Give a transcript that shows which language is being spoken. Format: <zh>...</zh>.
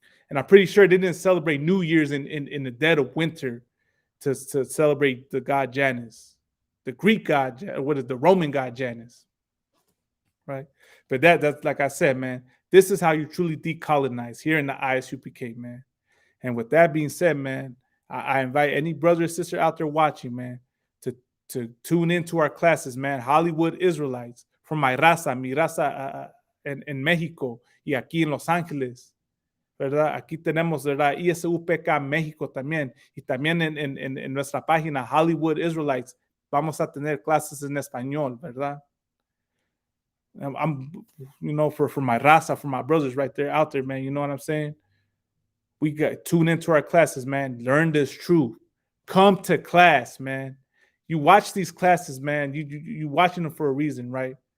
<en>And I'm pretty sure they didn't celebrate New Year's in the dead of winter to celebrate the god Janus, the Greek god, the Roman god Janus, right? But that's like I said, man, this is how you truly decolonize here in the ISUPK, man. And with that being said, man, I invite any brother or sister out there watching, man, to tune into our classes, man. Hollywood Israelites, from</en> <es>mi raza en México y aquí en Los Ángeles, ¿verdad? Aquí tenemos, ¿verdad? ISUPK México también, y también en nuestra página Hollywood Israelites vamos a tener clases en español, ¿verdad?</es> <en>I'm for my raza, for my brothers right there out there, man, you know what I'm saying? We got tune into our classes, man. Learn this truth. Come to class, man. You watch these classes, man. You watching them for a reason, right?</en>